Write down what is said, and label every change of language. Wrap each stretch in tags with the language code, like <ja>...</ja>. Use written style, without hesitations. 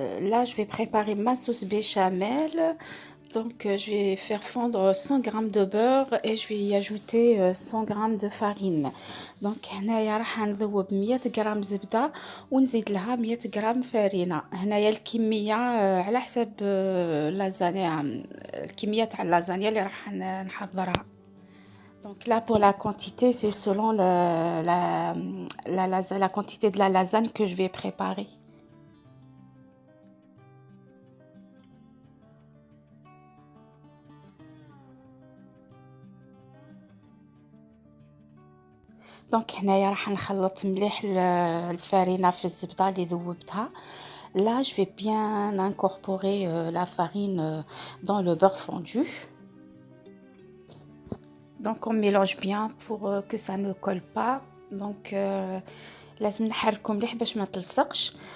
<fr>Là je vais préparer ma sauce béchamel. Donc je vais faire fondre 100 g de beurre et je vais y ajouter 100 g de farine.</fr> <ar>Donc هنايا راح نذوب 100 g زبدة ونزيد لها 100 g فرينة. هنايا الكمية على حساب اللازانيا، الكمية تاع اللازانيا اللي راح نحضرها.</ar> <fr>Donc là pour la quantité c'est selon la quantité de la lasagne que je vais préparer.</fr> <ar>دونك هنايا راح نخلط مليح الفرينة في الزبدة اللي ذوبتها.</ar> <fr>Là je vais bien incorporer la farine dans le beurre fondu. Donc on mélange bien pour que ça ne colle pas.</fr> <ar>Donc لازم نحركو مليح باش ما تلصقش.</ar>